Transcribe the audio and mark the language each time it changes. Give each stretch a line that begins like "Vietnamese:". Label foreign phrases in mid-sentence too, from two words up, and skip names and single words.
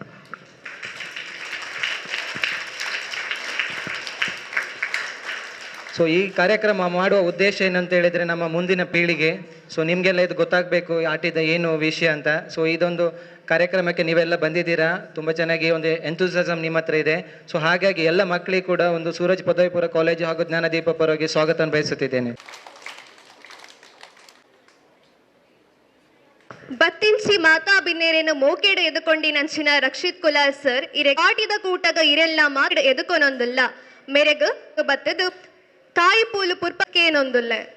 Kannada: ಸೊ ಈ ಕಾರ್ಯಕ್ರಮ ಮಾಡುವ ಉದ್ದೇಶ ಏನಂತ ಹೇಳಿದರೆ ನಮ್ಮ ಮುಂದಿನ ಪೀಳಿಗೆ, ಸೊ ನಿಮಗೆಲ್ಲ ಇದು ಗೊತ್ತಾಗಬೇಕು ಆಟಿದ ಏನು ವಿಷಯ ಅಂತ. ಸೊ ಇದೊಂದು ಕಾರ್ಯಕ್ರಮಕ್ಕೆ ನೀವೆಲ್ಲ ಬಂದಿದ್ದೀರಾ, ತುಂಬ ಚೆನ್ನಾಗಿ ಒಂದು ಎಂಥೂಸಿಯಾಸಮ್ ನಿಮ್ಮ ಹತ್ರ ಇದೆ. ಸೊ ಹಾಗಾಗಿ ಎಲ್ಲ ಮಕ್ಕಳಿಗೆ ಕೂಡ ಒಂದು ಸೂರಜ್ ಪದವಿ ಪೂರ್ವ ಕಾಲೇಜು ಹಾಗೂ ಜ್ಞಾನದೀಪ ಪರವಾಗಿ ಸ್ವಾಗತ ಬಯಸುತ್ತಿದ್ದೇನೆ.
Tulu: ಬತ್ತಿಂಚಿ ಮಾತಾ ಬಿನ್ನೇರೇನು ಮೋಕೆಡ ಎದುಕೊಂಡಿ ನಂಚಿನ ರಕ್ಷಿತ್ ಕುಲಾಲ್ ಸರ್ ಇರೆ ಆಟಿದ ಕೂಟಗ ಇರೆಲ್ಲ ಮಾಡ ಎದುಕೊನೊಂದುಲ್ಲ ಮೆರೆಗ್ ಬತ್ತದು ತಾಯಿ ಪೂಲು ಪುರ್ಪಕ್ಕೇನೊಂದುಲ್ಲ.